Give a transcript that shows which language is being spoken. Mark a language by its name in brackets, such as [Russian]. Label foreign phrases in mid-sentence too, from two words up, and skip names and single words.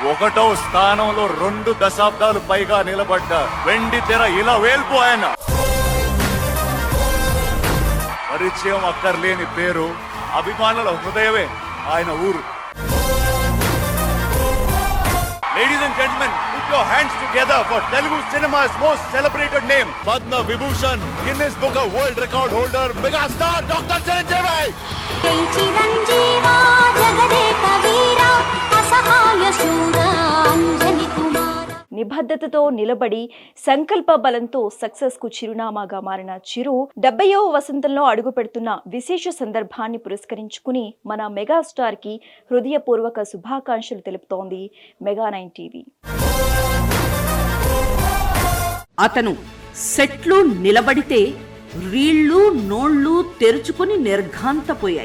[Telugu] ఒకటో స్థానంలో 2 దశాబ్దాలు పైగా నిలబడ్డ వెండి తెర ఇలా వేల్పు ఆయన. పరిచయం అక్కర్లేని పేరు, అభిమానుల హృదయమే ఆయన ఊరు. [English] Ladies and gentlemen, put your hands together for Telugu cinema's most celebrated name, Padma Vibhushan, Guinness Book of World Record holder, megastar Dr. Chiranjeevi. [Telugu] జై చిరంజీవ, జగదేక వీర, అసహాయ శూర, అంజలి కుమార. నిబద్ధతతో నిలబడి సంకల్ప బలంతో సక్సెస్ కు చిరునామాగా మారిన చిరు 70వ వసంతంలో అడుగు పెడుతున్న విశేష సందర్భాన్ని పురస్కరించుకుని మన మెగాస్టార్ కి హృదయపూర్వక శుభాకాంక్షలు తెలుపుతోంది మెగా9 టీవీ. అతను సెట్లు నిలబడితే రీళ్లు నోళ్లు తెరుచుకుని నిర్ఘాంతపోయాయి.